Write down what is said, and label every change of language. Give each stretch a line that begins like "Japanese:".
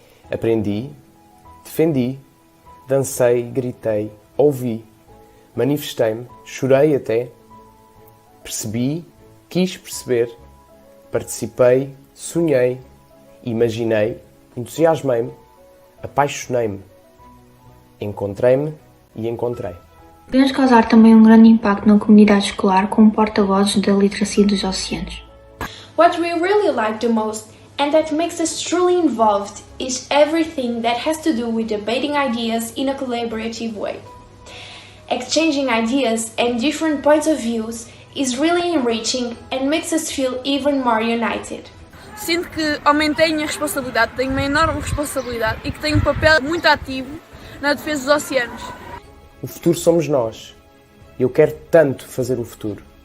Portuguese: Aprendi, defendi, dancei, gritei, ouvi, manifestei-me, chorei até, percebi, quis perceber, participei, sonhei, imaginei, entusiasmei-me, apaixonei-me, encontrei-me e encontrei. Podemos causar também um grande impacto na comunidade escolar como porta-vozes da literacia dos oceanos.
English: What we really like the most and that makes us truly involved is everything that has to do with debating ideas in a collaborative way. Exchanging ideas and different points of views is really enriching and makes us feel even more united.
Portuguese: Sinto que aumentei a minha responsabilidade, tenho uma enorme responsabilidade e que tenho um papel muito ativo na defesa dos oceanos. O futuro somos nós. Eu quero tanto fazer o futuro.